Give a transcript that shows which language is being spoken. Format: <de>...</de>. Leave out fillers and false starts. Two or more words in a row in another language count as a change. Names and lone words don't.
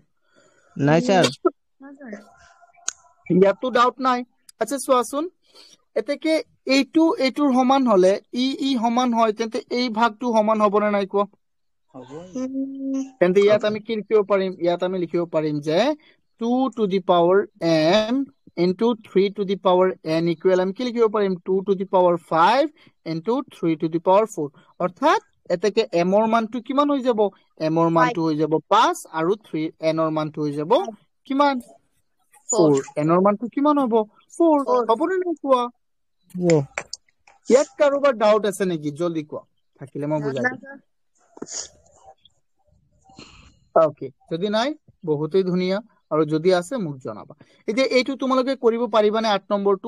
<as>নাই স্যার ইয়াতো ডাউট নাই আচ্ছা চোৱাচোন এতেকে এইটোৰ সমান হলে ই সমান হয় তেন্তে এই ভাগটো সমান হ'ব না নাই কোৱা তেন্তে ইয়াত আমি কি লিখিব পাৰিম ইয়াত আমি লিখিব পাৰিম যে</as> <en>2 to the power m into 3 to the power n equal</en> <as>আমি কি লিখিব পাৰিম</as> <en>2 to the power 5 into 3 to the power 4</en> <as>অর্থাৎ এতেকে m ৰ মানটো কিমান হৈ যাব m ৰ মানটো হৈ যাব 5 আৰু 3 n ৰ মানটো হৈ যাব কিমান 4 n ৰ মানটো কিমান হ'ব 4 হ'বনে নাই কোৱা ইয়াত কাৰোবাৰ ডাউট আছে নেকি জলদি কোৱা থাকিলে মই বুজাই দিম ওকে যদি নাই বহুতেই ধুনিয়া আৰু যদি আছে মোক জনাবা এতিয়া এইটো তোমালোকে কৰিব পাৰিবানে 8 নম্বৰটো</as>